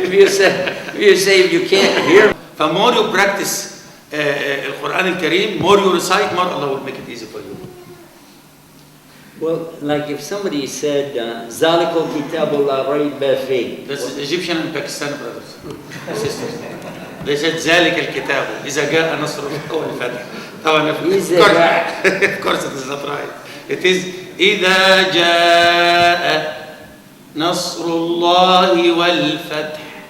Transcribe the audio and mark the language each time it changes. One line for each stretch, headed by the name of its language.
English: If you say you can't hear. The more you practice القرآن الكريم, more you recite, more Allah will make it easy for you. Well, like if somebody said,
Arabic: ذَلِكَ الْكِتَابُ لَا رَيْبَ فِيهِ.
English: That's Egyptian and Pakistani brothers, sisters. They said
Arabic: ذلك الكتاب إذا جاء نصر الله والفتح.
English: Of course it is not right. It is
Arabic: إذا جاء نصر الله والفتح.